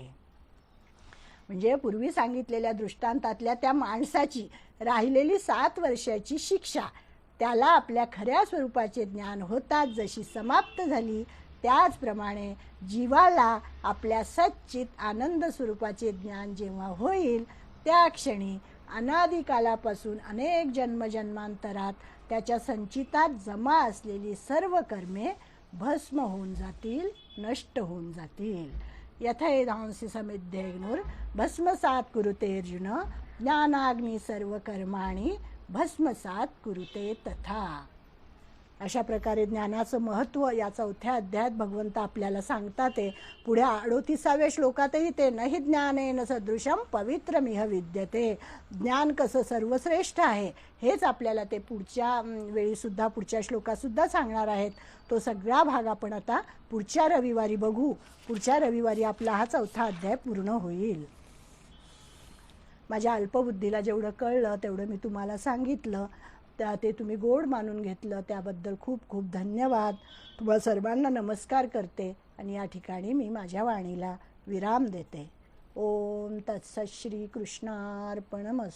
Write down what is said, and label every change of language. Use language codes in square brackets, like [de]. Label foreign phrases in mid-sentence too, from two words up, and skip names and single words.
[mr] म्हणजे पूर्वी सांगितलेल्या दृष्टांतातल्या त्या माणसाची राहिलेली 7 वर्षाची शिक्षा त्याला आपल्या खऱ्या स्वरूपाचे ज्ञान होताच जशी समाप्त झाली, त्याचप्रमाणे जीवाला आपल्या सच्चित आनंद स्वरूपाचे ज्ञान जेव्हा होईल त्या क्षणी अनादिकालापासून अनेक जन्मजन्मांतरात त्याच्या संचितात जमा असलेली सर्व कर्मे भस्म होऊन जातील, नष्ट होऊन जातील. [sa] यथैधांसी समिद्धेग्नुर भस्मसात कुरुते अर्जुन, ज्ञानाग्नी सर्व कर्माणी भस्मसात कुरुते तथा. [mr] अशा प्रकारे ज्ञानाचं महत्त्व या 4थ्या अध्यायात भगवंत आपल्याला सांगतात. ते पुढे 38व्या श्लोकातही ते [sa] नहि ज्ञानेन सदृशम पवित्रमिह विद्यते. [mr] ज्ञान कसं सर्वश्रेष्ठ आहे हेच आपल्याला ते पुढच्या वेळीसुद्धा, पुढच्या श्लोकातसुद्धा सांगणार आहेत. तो सगळा भाग आपण आता पुढच्या रविवारी बघू. पुढच्या रविवारी आपला हा 4था अध्याय पूर्ण होईल. माझ्या अल्पबुद्धीला जेवढं कळलं तेवढं मी तुम्हाला सांगितलं, ते तुम्ही गोड मानून घेतलं, त्याबद्दल खूप खूप धन्यवाद. तुम्हाला सर्वांना नमस्कार करते आणि या ठिकाणी मी माझ्या वाणीला विराम देते. [sa] ओम तत्सत श्री कृष्णार्पणमस्तु.